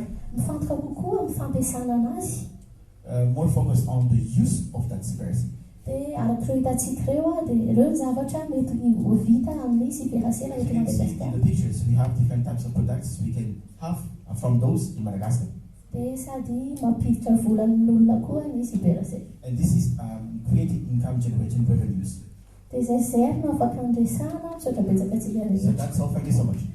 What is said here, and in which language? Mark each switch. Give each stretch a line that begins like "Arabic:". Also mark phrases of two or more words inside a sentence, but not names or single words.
Malagasy: Mifantoka kokoa amin'ny fampiasana anazy.
English: More focused on the use of that Cyperaceae.
Malagasy: Dia arak'ireo hitantsika ireo dia ireo zavatra mety ho vita amin'ny Cyperaceae eto Madagascar.
English: In the pictures, we have different types of products we can have from those in Madagascar.
Malagasy: Dia sady mampiditra volan'olona koa ny Cyperaceae.
English: And this is creating income generating revenues.
Malagasy: Dia izay no afaka andresana misaotra betsaka antsika rehetra.
English: So that's all. Thank you so much.